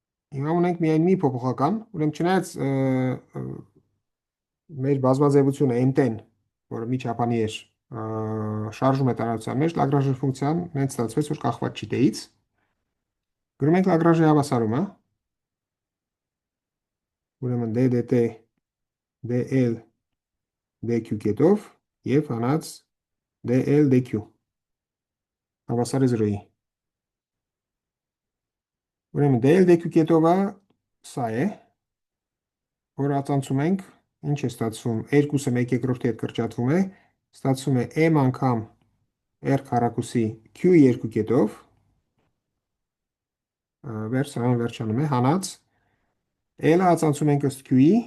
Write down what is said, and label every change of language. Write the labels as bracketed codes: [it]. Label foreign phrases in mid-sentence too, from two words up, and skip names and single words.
[hy] Հիմա ունենք միայն մի փոփոխական, ուրեմն չնայած մեր բազմաձևությունը m-ն, որը միջապանի էր, շարժում է տարածության մեջ, Լագրաժի ֆունկցիան նենց ստացվեց, որ կախված չի դեից։ Գրում ենք Լագրաժի հավասարումը, ուրեմն d dt dl dq կետով եւ հանած dl dq հավասար է 0-ի։ Ուրեմն dl dq կետովը սա է, որ ածանցում ենք, ինչ է ստացվում, 2-ը 1/2-ի հետ կրճատվում է, ստացվում է m անգամ r քառակուսի q2 կետով, վերջանում է, հանած, l-ը ածանցում ենք ըստ q-ի,